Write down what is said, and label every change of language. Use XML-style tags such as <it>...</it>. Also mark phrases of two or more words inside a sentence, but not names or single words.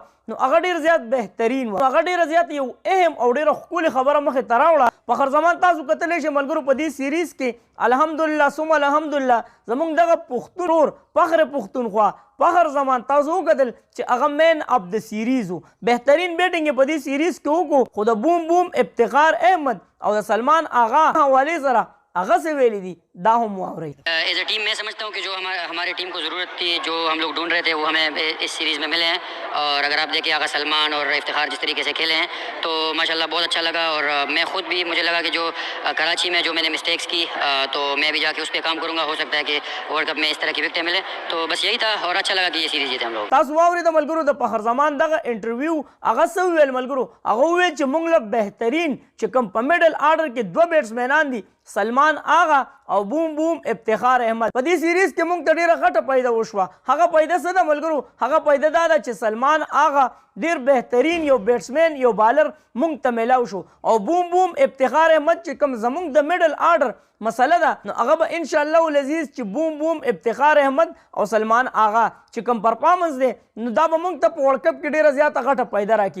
<ps>نو هغه ډېر زیات بهترین وه هغه ډېره زیات یو اهم او ډېره ښکلې خبره مخې ته راوړه فخر زمان تاسو کتلی شئ ملګرو په دې سیریز کې</ps> <ar>الحمدلله ثم الحمدلله</ar> <ps>زموږ دغه پښتون ورور فخر پښتونخوا فخر زمان تاسو وکتل چې هغه</ps> <en>man of the series</en> <ps>و بهترین بیټینګ یې په دې سیریز کې وکړو خو د بوم بوم افتخار احمد او د سلمان آغا حوالې سره هغه څه ویلي دي دا هم واورئ.</ps> <en>as a team</en> <ur>میں سمجھتا ہوں کہ جو ہماری ٹیم کو ضرورت تھی، جو ہم لوگ ڈھونڈ رہے تھے، وہ ہمیں اس سیریز میں ملے ہیں. اور اگر آپ دیکھیے آغا سلمان اور افتخار جس طریقے سے کھیلے ہیں تو ماشاءاللہ بہت اچھا لگا. اور میں خود بھی، مجھے لگا کہ جو کراچی میں جو میں نے مسٹیکس کی تو میں بھی جاکے اس پر کام کروں گا. ہو سکتا ہے کہ ورلڈ کپ میں اس طرح کی وکٹیں ملے۔ تو بس یہی تھا اور اچھا لگا کہ یہ سیریز جیتے ہم لوگ.</ur> <ps>تاسو واورئ د ملګرو د فخر زمان دغه انټرویو هغه څه وویل ملګرو، هغه وویل چې موږ له بهترین چې کوم په</ps> <en>middle order</en> <ps>کې 2 بیټسمینان دي، سلمان آغا او بوم بوم افتخار احمد. په دې سیریز کې موږ ته ډیره غټه پیدا وشوه. هغه پیدا څه ده ملګرو؟ هغه پیدا دا ده چې سلمان آغا ډیر بهترین یو بیټسمین یو بالر موږ ته میلاو شو، او بوم بوم افتخار احمد چې کوم زموږ د</ps> <en>middle order</en> <ps>مسله ده، نو هغه به</ps> <ar>ان شاء الله العزیز</ar> <ps>چې بوم بوم افتخار احمد او سلمان آغا چې کوم پرفارمنس دی نو دا به موږ ته په ورلډ کپ کې ډیره زیاته غټه پیدا راکړي.</ps>